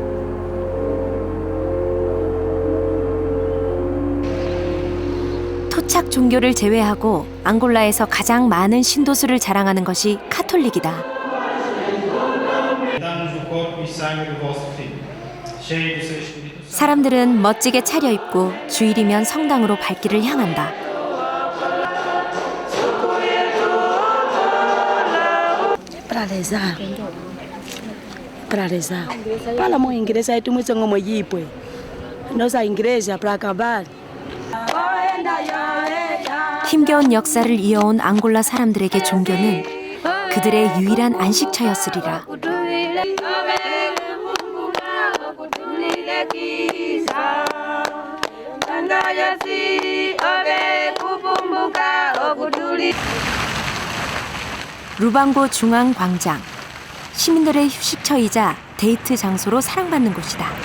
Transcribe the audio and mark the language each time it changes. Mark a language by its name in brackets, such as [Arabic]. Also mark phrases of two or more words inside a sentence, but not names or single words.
[Korean] 토착 종교를 제외하고 앙골라에서 가장 많은 신도수를 자랑하는 것이 카톨릭이다. 사람들은 멋지게 차려입고 주일이면 성당으로 발길을 향한다. [Portuguese] Para rezar. Para rezar. Fala uma igreja aí tu me chama aí, pois. Nossa igreja para acabar. [Korean] 힘겨운 역사를 이어온 앙골라 사람들에게 종교는 그들의 유일한 안식처였으리라. 루방고 중앙광장, 시민들의 휴식처이자 데이트 장소로 사랑받는 곳이다.